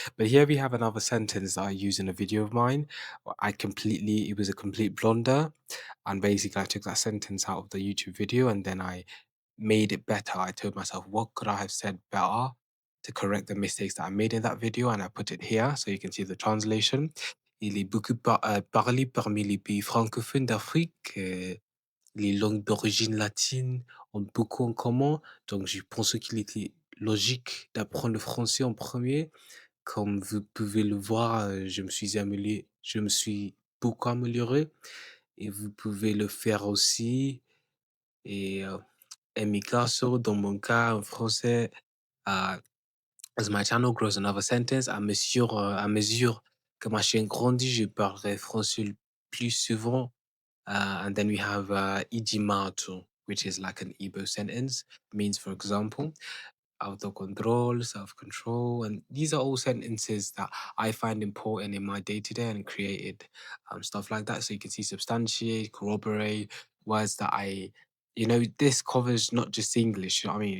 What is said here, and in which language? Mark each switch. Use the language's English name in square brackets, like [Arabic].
[English] But here we have another sentence that I use in a video of mine. It was a complete blunder. And basically, I took that sentence out of the YouTube video and then I made it better. I told myself, what could I have said better to correct the mistakes that I made in that video? And I put it here so you can see the translation. [French] Il est beaucoup parlé parmi les pays francophones d'Afrique. Les langues d'origine latine ont beaucoup en commun, donc je pensais qu'il était logique d'apprendre le français en premier. Comme vous pouvez le voir, je me suis beaucoup amélioré et vous pouvez le faire aussi. Et [Spanish] en mi caso, [French] dans mon cas, en français, [English] as my channel grows another sentence, [French] à mesure que ma chaîne grandit, je parlerai français le plus souvent. [English] And then we have Ijimatu, which is like an Igbo sentence, means, for example, autocontrol, self-control. And these are all sentences that I find important in my day-to-day and created stuff like that. So you can see substantiate, corroborate, words that this covers not just English, you know what I mean?